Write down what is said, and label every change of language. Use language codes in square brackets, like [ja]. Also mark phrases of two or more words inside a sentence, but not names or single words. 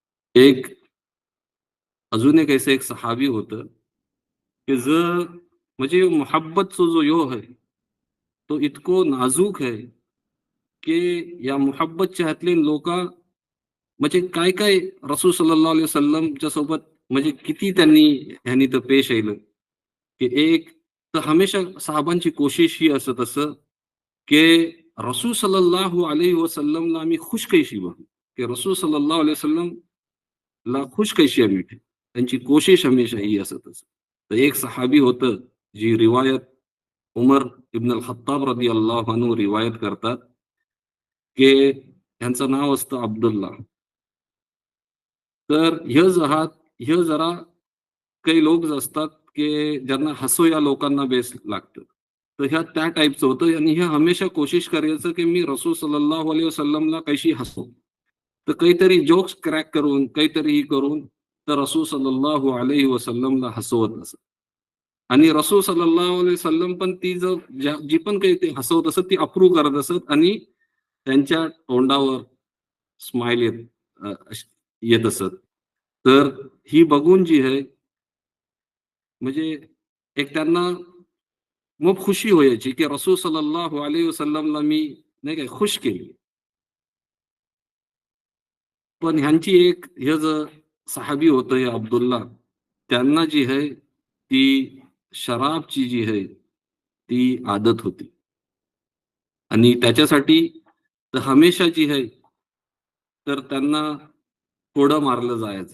[mr] एक अजून एक ऐसे एक सहाबी होतं, की जर म्हणजे मोहब्बतचा जो ह्यो आहे, तो इतको नाजूक आहे, की या मोहब्बतच्या ह्यातले लोका म्हणजे काय-काय रसूल [ar] صلى الله عليه وسلم [mr] सोबत म्हणजे किती त्यांनी ह्यांनी तर पेश येलं, की एक तर हमेशा साहाबांची कोशिश ही असत असं, की रसूल [ar] صلى الله عليه وسلم [mr] आम्ही खुश कैशी बनू, की रसूल [ar] صلى الله عليه وسلم [mr] खुश कैशी आम्ही ठेवू. त्यांची कोशिश हमेशा ही असत असं. तर एक सहाबी होतं, जी रिवायत उमर इब्न अल-खत्ताब [ar] رضي الله عنه [mr] रिवायत करतात, की ह्यांचं नाव असतं अब्दुल्ला. तर ह्य जरा काही लोक जे असतात, की ज्यांना हसू या लोकांना बेस लागतं. तर ह्या त्या टाइपचं होतं आणि हे हमेशा कोशिश करायचं, की मी रसूल [ar] صلى الله عليه وسلم [mr] कशी हसवू. तर काहीतरी [en] jokes crack [mr] करून, काहीतरी ही करून, तर रसूल [ar] صلى الله عليه وسلم [mr] हसवत असत. आणि रसूल [ar] صلى الله عليه وسلم [mr] पण ती जी पण काही ते हसवत असत, ती अप्रूव्ह करत असत आणि त्यांच्या तोंडावर स्माईल येत असत. तर ही बघून जी आहे म्हणजे एक त्यांना मग खुशी व्हायची, की रसूल [ar] صلى الله عليه وسلم [mr] मी नाही का खुश केली. पण ह्यांची एक हे जे सहाबी होतं हे अब्दुल्ला, त्यांना जी आहे ती शराबची जी आहे, ती आदत होती आणि त्याच्यासाठी तर हमेशा जी आहे, तर त्यांना कोडं मारलं जायचं.